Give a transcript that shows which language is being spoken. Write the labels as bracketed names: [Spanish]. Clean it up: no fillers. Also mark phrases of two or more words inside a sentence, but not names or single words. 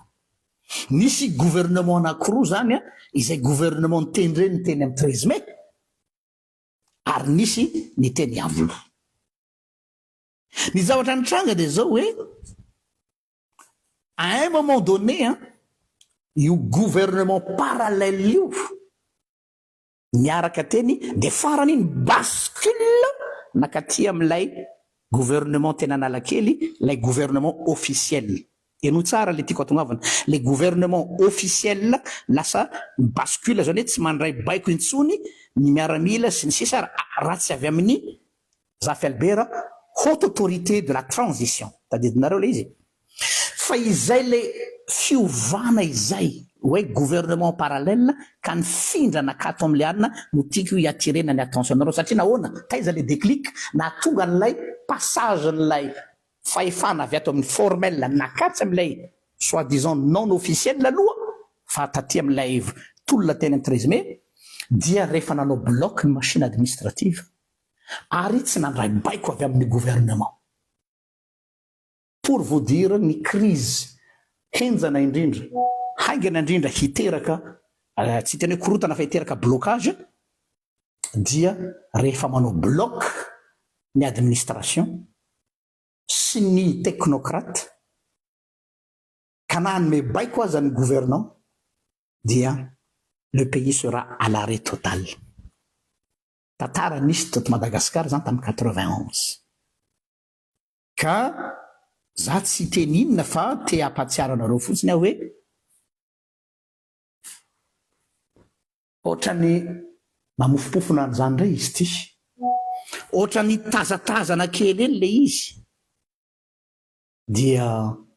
[Malagasy] Nisy gouvernement anankiroa zany izay gouvernement ny teny reny teny amin'ny 13 mai ary nisy ny teny Iavolo. Ny zavatra nitranga de zao hoe [French] à un moment donné [Malagasy] io [French] gouvernement parallèle [Malagasy] io niaraka teny de farany iny bascule nakaty amin'ilay gouvernement tena Analakely, lay [French] gouvernement officiel. Et nous [Malagasy] tsara le tiako atongavana, [French] le gouvernement officiel [Malagasy] lasa bascule zany hoe tsy mandray baiko intsony ny miaramila sy ny sisa raha tsy avy amin'ny Zafelbera, [French] haute autorité de la transition. [Malagasy] Tadidinareo le izy. Fa izay le fiovana izay hoe [French] gouvernement parallèle [Malagasy] ka nifindra nakato amin'le anina no tiako hiatirena ny attention-nareo satria nahoana taiza le déclic natonga n'ilay passage n'ilay fahefana avy ato amin'ny formel nakatsy amin'ilay [French] soi-disant non officiel [Malagasy] aloha fa taty amin'ilay tolona teny 13 mai dia rehefa nanao bloc ny [French] machine administrative [Malagasy] ary tsy nandray baiko avy amin'ny gouvernement. [French] Pour vous dire [Malagasy] ny crise henjana indrindra haingana indrindra hiteraka tsy teny hoe korotana fa hiteraka blocage dia rehefa manao bloc ny administration sy ny technocrate ka nanome baiko aza ny gouvernant dia [French] le pays sera à l'arrêt total. [Malagasy] Tantara nisy teto Madagascar zany tamin'ny 91 ka za tsy teninina fa te ampatsiaranareo fotsiny aho hoe ohatrany mamofopofona an'izany ndray izy ty, ohatrany tazatazana kely eny le izy dia anjaranareo ny mieritreritra hoe